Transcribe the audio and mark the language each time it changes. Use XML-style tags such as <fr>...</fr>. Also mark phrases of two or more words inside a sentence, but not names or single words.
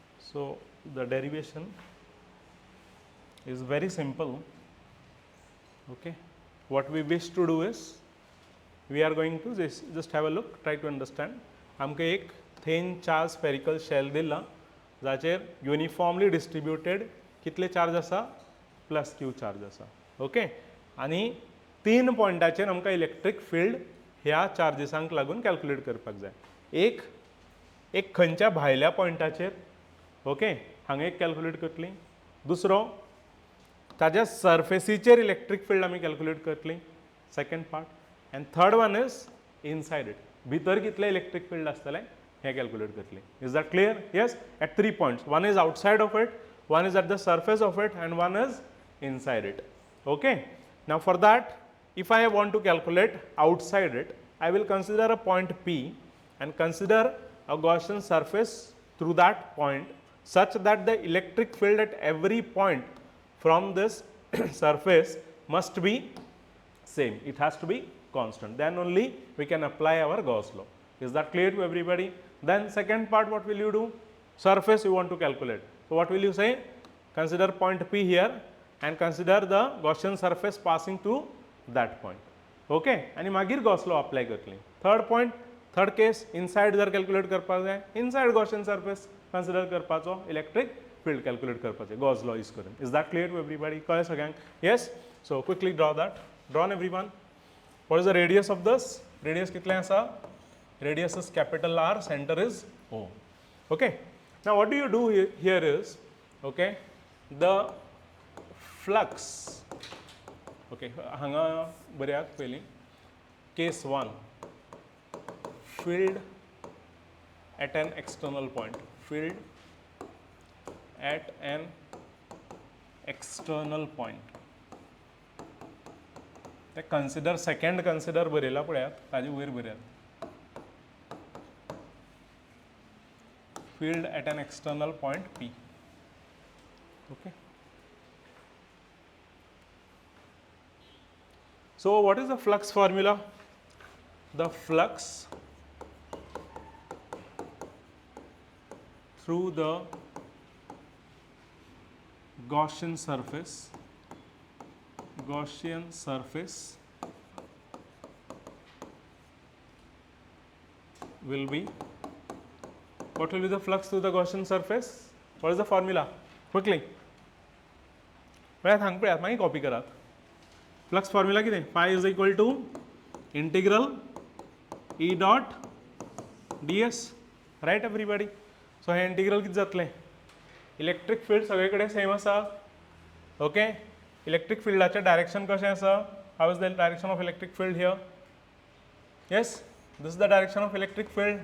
<en>So the derivation is very simple. Okay, what we wish to do is we are going to just have a look, try to understand.</en> <kok>आमकां एक</kok> <en>thin charge spherical shell</en> <kok>दिला जाचेर</kok> <en>uniformly distributed</en> <kok>कितले चार्ज आसा</kok> <en>plus Q charge</en> <kok>आसा. ओके, आनी 3 पॉयंटाचेर आमकां</kok> <en>electric field</en> <kok>ह्या चार्जिसांक लागून कॅल्क्युलेट करपाक जाय. एक खंयच्या भायल्या पॉयंटाचेर, ओके, हांगा एक कॅल्क्युलेट करतली. दुसरो ताज्या सर्फेसीचेर</kok> <en>electric field</en> <kok>आमी कॅल्क्युलेट करतली,</kok> <en>second part. and third one is inside it,</en> <kok>भितर कितले</kok> <en>electric field</en> <kok>आसतले हे कॅल्क्युलेट करतली.</kok> <en>is that clear? yes, at 3 points. one is outside of it, one is at the surface of it, and one is inside it. Okay, now for that, if I want to calculate outside it, I will consider a point P and consider a Gaussian surface through that point such that the electric field at every point from this surface must be same. It has to be constant. Then only we can apply our Gauss law. Is that clear to everybody? Then second part, what will you do? Surface you want to calculate. So what will you say? Consider point P here and consider the Gaussian surface passing through that point. Okay,</en> <kok>आणि मागीर</kok> <en>Gauss law apply करतली. Third point, third case, inside जर calculate</en> <kok>करपाक जाय,</kok> <en>inside Gaussian surface consider करपाचो, electric field calculate करपाचे, Gauss law use करून. Is that clear to everybody?</en> <kok>कळ्ळें सगळ्यांक?</kok> <en>Yes. So quickly draw that. Drawn everyone. What is the radius of this?</en> <kok>Radius कितले आसा?</kok> <en>Radius is capital R, center is O. Okay. Now what do you do here is, okay, the flux, okay, hanga</en> <kok>बऱ्याक पयली</kok> <en>case 1, field at an external point, field at an external point.</en> <kok>ते consider,</kok> <en>second consider</en> <kok>बरयला पळयात, ताजे वयर बरयात.</kok> <en>Field at an external point P. Okay. So what is the flux formula? The flux through the Gaussian surface will be, what will be the flux through the Gaussian surface? What is the formula? Quickly.</en> <kok>पळयात हांगा पळयात, मागीर कॉपी करात.</kok> <en>flux formula कितें? phi is equal to integral E dot d S. right everybody?</en> <kok>सो हे इंटिग्रल कितें जातलें?</kok> <en>electric field</en> <kok>सगळे कडेन सेम आसा. ओके, इलेक्ट्रीक फिल्डाचें डायरेक्शन कशें आसा?</kok> <en>how is the direction of electric field here? yes, this is the direction of electric field.</en>